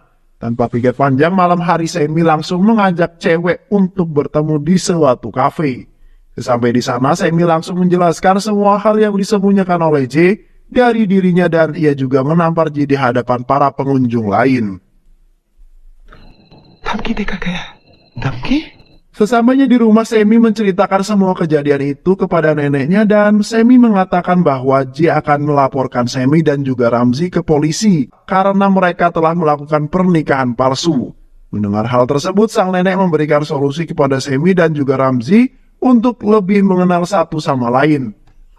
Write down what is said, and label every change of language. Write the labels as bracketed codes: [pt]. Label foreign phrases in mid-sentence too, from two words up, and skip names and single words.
[id] Tanpa pikir panjang, malam hari Sammy langsung mengajak cewek untuk bertemu di suatu kafe. Sesampai di sana, Sammy langsung menjelaskan semua hal yang disembunyikan oleh J dari dirinya dan ia juga menampar J di hadapan para pengunjung lain. [hi] धमकी देकर गया धमकी [id] Sesamanya di rumah, Sammy menceritakan semua kejadian itu kepada neneknya dan Sammy mengatakan bahwa J akan melaporkan Sammy dan juga Ramzi ke polisi karena mereka telah melakukan pernikahan palsu. Mendengar hal tersebut, sang nenek memberikan solusi kepada Sammy dan juga Ramzi untuk lebih mengenal satu sama lain.